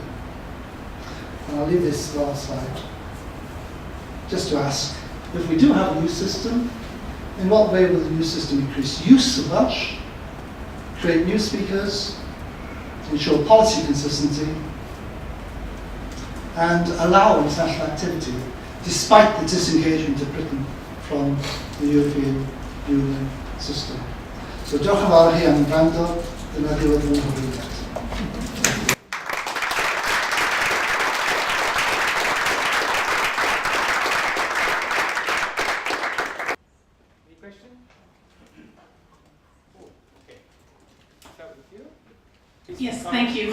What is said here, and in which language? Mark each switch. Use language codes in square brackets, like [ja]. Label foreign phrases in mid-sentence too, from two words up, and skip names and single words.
[en] And I'll leave this last slide just to ask, if we do have a new system, in what way will the new system increase use of Welsh, create new speakers, ensure policy consistency, and allow international activity despite the disengagement of Britain from the European Union system? [cy] So diolch yn fawr i chi am wrando, dyna ddiwedd fy nghyfeiriad. [en] Yes, thank you.